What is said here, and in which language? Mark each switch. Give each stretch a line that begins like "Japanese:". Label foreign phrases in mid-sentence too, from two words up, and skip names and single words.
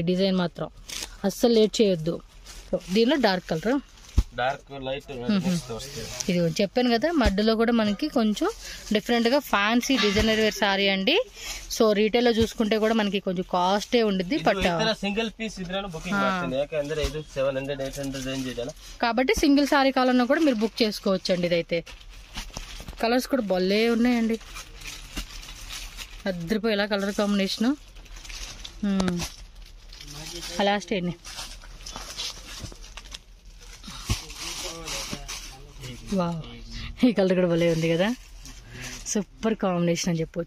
Telugu: డిజైన్ మాత్రం అస్సలు లేట్ చేయొద్దు. సో దీనిలో
English: dark colour, dark light
Telugu: ఇది చెప్పాను కదా, మధ్యలో కూడా మనకి కొంచెం డిఫరెంట్ గా
English: fancy designer wear saree
Telugu: అండి. సో రీటైల్ లో చూసుకుంటే కూడా మనకి కొంచెం కాస్టే ఉండిద్ది. బట్
English: single piece booking
Kannada: ಮಾಡ್ತೀನಿ, ಯಾಕಂದ್ರೆ ಇದು 700 800 రేంజ్ ಇದೆಲ್ಲ
Telugu: కాబట్టి సింగిల్ సారీ కావాలన్నా కూడా మీరు బుక్ చేసుకోవచ్చు అండి. ఇదైతే కలర్స్ కూడా భలే ఉన్నాయండి, అద్దరిపోయేలా
English: colour combination.
Telugu: లాస్ట్ ఏంటి, వావ్, ఈ కలర్ కూడా భలే ఉంది కదా,
English: super combination
Telugu: అని చెప్పవచ్చు.